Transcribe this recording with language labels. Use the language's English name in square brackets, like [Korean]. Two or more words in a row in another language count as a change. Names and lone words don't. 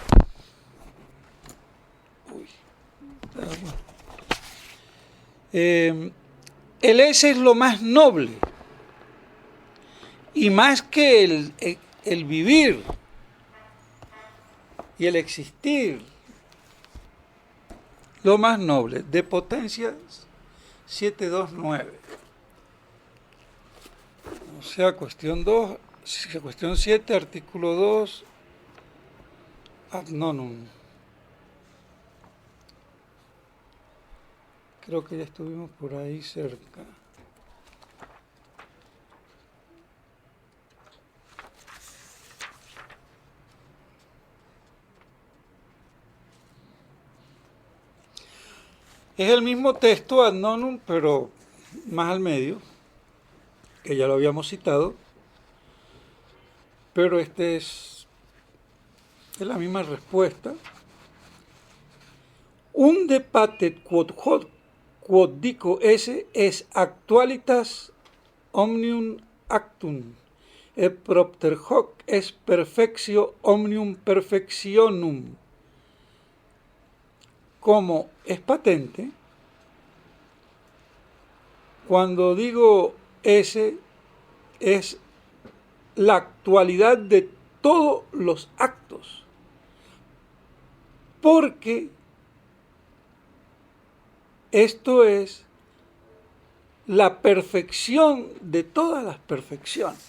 [Spanish] El ese es lo más noble y más que el vivir y el existir, lo más noble. De Potencia 729. O sea, cuestión 7, artículo 2, [Latin] ad nonum. [Spanish] Creo que ya estuvimos por ahí cerca. Es el mismo texto [Latin] ad nonum, [Spanish] pero más al medio, que ya lo habíamos citado, pero este es la misma respuesta. [Latin] Unde patet quod dico esse es actualitas omnium actum, et propter hoc es perfectio omnium perfectionum. [Spanish] Como es patente, cuando digo ese es la actualidad de todos los actos, porque esto es la perfección de todas las perfecciones.